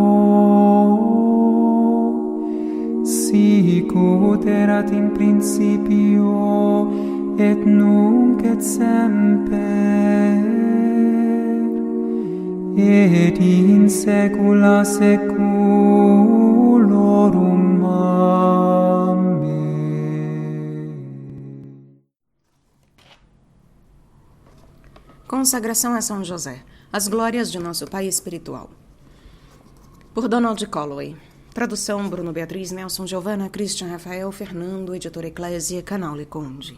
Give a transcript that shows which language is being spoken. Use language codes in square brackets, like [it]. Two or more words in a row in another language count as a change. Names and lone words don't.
[la] sic ut erat in principio et nunc et semper et in saecula saeculorum. Amen. [pt] Consagração a São José. As glórias de nosso Pai espiritual. Por Donald Colloway. Tradução Bruno Beatriz, Nelson, Giovana, Christian, Rafael, Fernando, editor Eclésia, Canal Leconde.